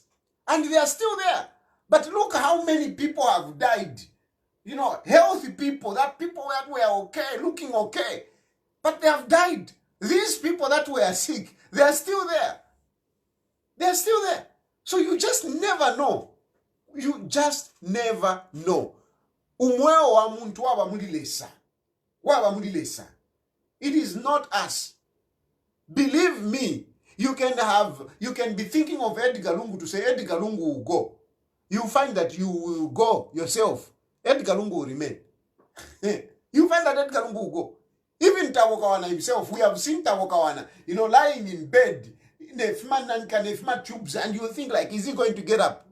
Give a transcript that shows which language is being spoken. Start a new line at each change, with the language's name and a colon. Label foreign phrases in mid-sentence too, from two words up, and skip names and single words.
English: And they are still there. But look how many people have died. Healthy people, people that were okay, looking okay. But they have died. These people that were sick, they are still there. They are still there. So you just never know. You just never know.
Bemba: Umweo wa muntu waba mulilesa. Waba mulilesa.
English: It is not us. Believe me, you can be thinking of Edgar Lungu to say Edgar Lungu will go. you find that you will go yourself. Edgar Lungu will remain. You find that Edgar Lungu will go. Even Tawokawana himself, we have seen Tawokawana, lying in bed, in the tubes, and you think like, is he going to get up?